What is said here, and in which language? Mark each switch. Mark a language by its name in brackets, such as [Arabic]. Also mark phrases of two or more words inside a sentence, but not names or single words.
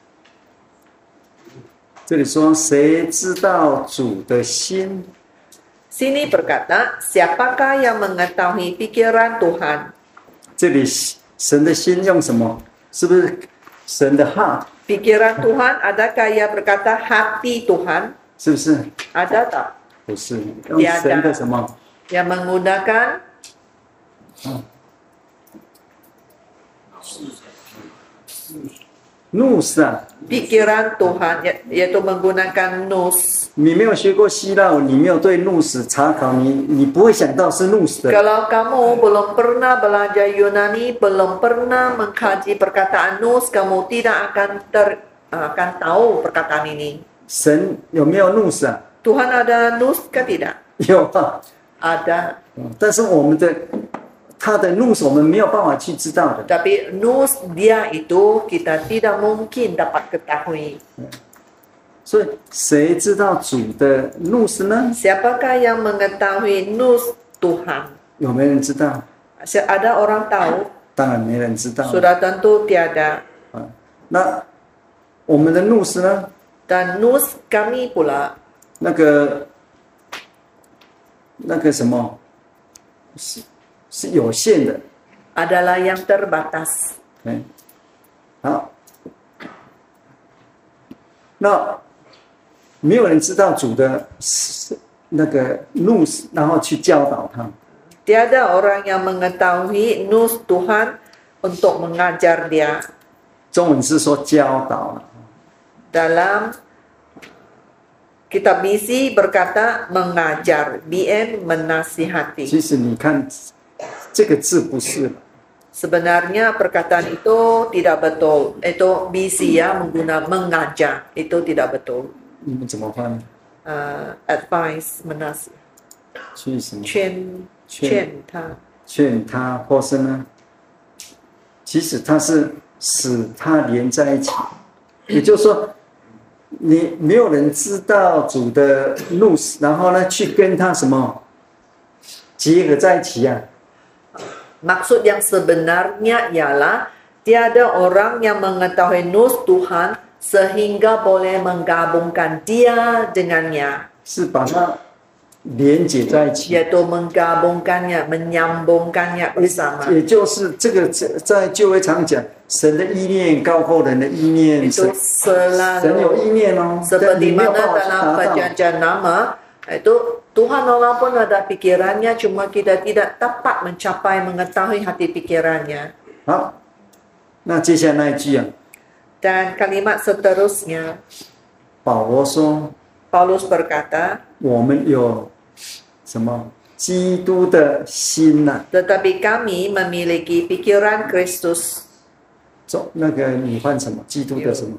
[Chinese] 这里说，谁知道主的心？ [Malay] Sini berkata, siapakah yang mengetahui pikiran Tuhan? [Chinese] 这里神的心用什么？是不是神的 heart？ [Malay] Pikiran Tuhan, adakah ia berkata hati Tuhan? [Chinese] 是不是？ [Malay] Ada tak? [Chinese] 不是，用神的什么？ [Malay] Yang menggunakan [Chinese] nous 啊！ [Malay] pikiran Tuhan, yaitu menggunakan nous. [Chinese] 你没有学过希腊文，你没有对 nous 查考，你不会想到是 nous 的。 [Malay] Kalau kamu belum pernah belajar Yunani, belum pernah mengkaji perkataan nous, kamu tidak akan tahu perkataan ini. [Chinese] 神有没有 nous 啊？ [Malay] Tuhan ada nous kah tidak? [Chinese] 有啊， [Malay] Ada. [Chinese] 但是他的 nous 我们没有办法去知道的。 [Malay] Tapi nous dia itu kita tidak mungkin dapat ketahui. [Chinese] 所以谁知道主的 nous 呢？ [Malay] Siapakah yang mengetahui nous Tuhan? [Chinese] 有没有人知道？ [Malay] Ada orang tahu? [Chinese] 当然没人知道。 [Malay] Sudah tentu tiada. [Chinese] 那我们的 nous 呢？ [Malay] Dan nous kami pula [Chinese] 那个什么是有限的。 [Malay] adalah yang terbatas. [Chinese] 好，那没有人知道主的那个 nous， 然后去教导他。 [Malay] Tiada orang yang mengetahui nous Tuhan untuk mengajar dia. [Chinese] 中文是说教导了。 [Malay] Dalam kitab misi berkata mengajar, BM menasihati. [Chinese] 其实你看这个字不是， [Malay] Sebenarnya perkataan itu tidak betul. Itu misi ya, mengajar. Itu tidak betul. [Chinese] 你们怎么翻？ [Malay] Advice, menasihati. [Chinese] 去什么？劝他。劝他，或是呢？其实他是使他连在一起，也就是说，你没有人知道主的 nous， 然后呢去跟他什么结合在一起啊。 [Malay] Maksud yang sebenarnya ialah tiada orang yang mengetahui nous Tuhan sehingga boleh menggabungkan dia dengannya. [Chinese] 是把它连接在一起， [Malay] Yaitu menggabungkannya, menyambungkannya bersama. [Chinese] 也就是这个在旧约常讲，神的意念高过人的意念， [Malay] Itu [Chinese] 神有意 [Malay] selalu [Chinese] 念哦， [Malay] seperti [Chinese] 你没有 [Malay] mana [Chinese] 办法去 [Malay] dalam [Chinese] 达到。 [Malay] perjanjian lama, itu Tuhan Allah pun ada pikirannya, cuma kita tidak dapat mencapai mengetahui hati pikirannya. [Chinese] 好，那接下来那一句啊， [Malay] Dan kalimat seterusnya, [Chinese] 保罗说， [Malay] Paulus berkata, [Chinese] 我们有什么基督的心呐、 [Malay] tetapi kami memiliki pikiran Kristus. [Chinese] 那个你换什么？基督的什么？